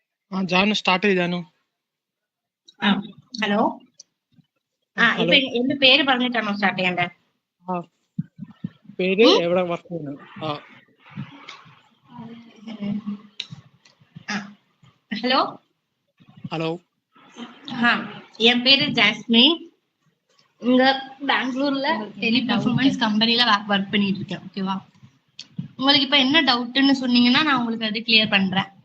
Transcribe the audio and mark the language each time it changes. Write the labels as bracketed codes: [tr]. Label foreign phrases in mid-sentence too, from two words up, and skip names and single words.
[ta] ஜானு ஸ்டார்ட் ஜானு. ஹலோ. இப்ப என்ன பேரு [ml] പറഞ്ഞിട്ടാണോ സ്റ്റാർട്ട് ചെയ്യണ്ടേ? പേര് എവിടെ വർക്ക് ചെയ്യുന്നു? [ta] ஹலோ ஹலோ. என் பேரு ஜாஸ்மின். இங்க பெங்களூர்ல டெலி பெர்ஃபார்மன்ஸ் கம்பெனில ஒர்க் பண்ணிட்டு இருக்கேன். ஓகேவா? உங்களுக்கு இப்ப என்ன டவுட்னு சொன்னீங்கன்னா நான் உங்களுக்கு அது கிளியர் பண்றேன்.